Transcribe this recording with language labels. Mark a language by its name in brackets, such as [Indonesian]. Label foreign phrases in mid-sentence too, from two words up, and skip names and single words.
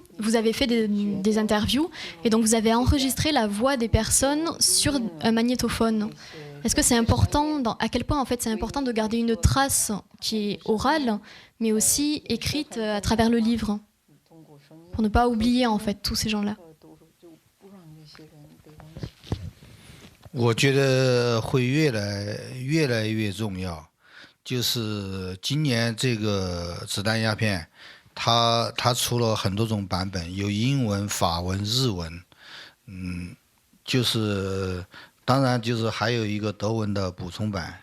[French] Vous avez fait des interviews et donc vous avez enregistré la voix des personnes sur un magnétophone. Est-ce que c'est important, à quel point en fait c'est important de garder une trace qui est orale, mais aussi écrite à travers le livre, pour ne pas oublier en fait tous ces gens-là? [Chinese] 我觉得会越来越重要。就是今年这个子弹鸦片，它出了很多种版本，有英文、法文、日文，就是当然就是还有一个德文的补充版。